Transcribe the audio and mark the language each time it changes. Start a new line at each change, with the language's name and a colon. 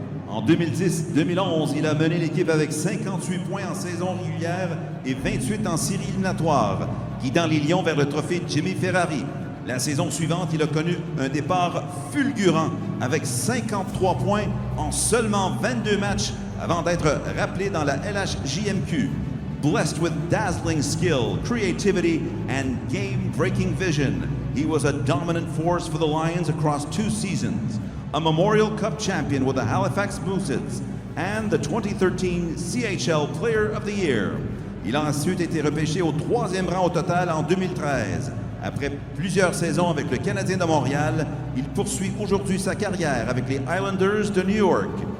French: En 2010-2011, il a mené l'équipe avec 58 points en saison régulière et 28 en série éliminatoire, guidant les Lions vers le trophée Jimmy Ferrari. La saison suivante, il a connu un départ fulgurant avec 53 points en seulement 22 matchs avant d'être rappelé dans la LHJMQ.
English: Blessed with dazzling skill, creativity, and game-breaking vision, he was a dominant force for the Lions across 2 seasons. A Memorial Cup champion with the Halifax Boosteds, and the 2013 CHL Player of the Year.
French: Il a ensuite été repêché au 3e rang au total en 2013. Après plusieurs saisons avec le Canadien de Montréal, il poursuit aujourd'hui sa carrière avec les Islanders de New York.